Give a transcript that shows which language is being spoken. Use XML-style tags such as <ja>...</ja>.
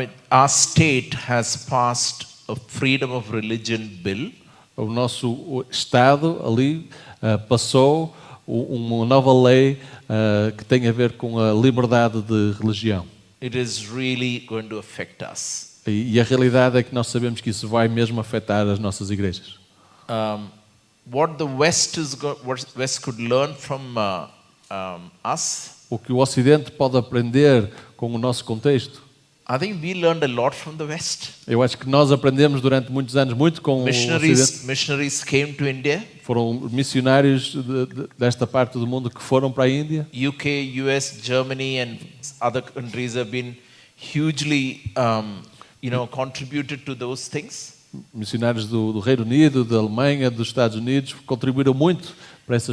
<en>our state has passed a freedom of religion bill.</en> <pt>o nosso Estado ali passou uma nova lei que tem a ver com a liberdade de religião.</pt> <en>It is really going to affect us.</en> <pt>E a realidade é que nós sabemos que isso vai mesmo afetar as nossas igrejas.</pt> <en>What the West could learn from us,</en> <pt>O que o Ocidente pode aprender com o nosso contexto,</pt> <en>I think we learned a lot from the West.</en> <pt>eu acho que nós aprendemos durante muitos anos muito com o Ocidente.</pt> <en>Missionaries came to India.</en> <pt>Foram missionários desta parte do mundo que foram para a Índia.</pt> <en>UK, US, Germany, and other countries have been hugely, contributed to those things.</en> <pt>Missionários do Reino Unido, da Alemanha, dos Estados Unidos contribuíram muito para essa</pt>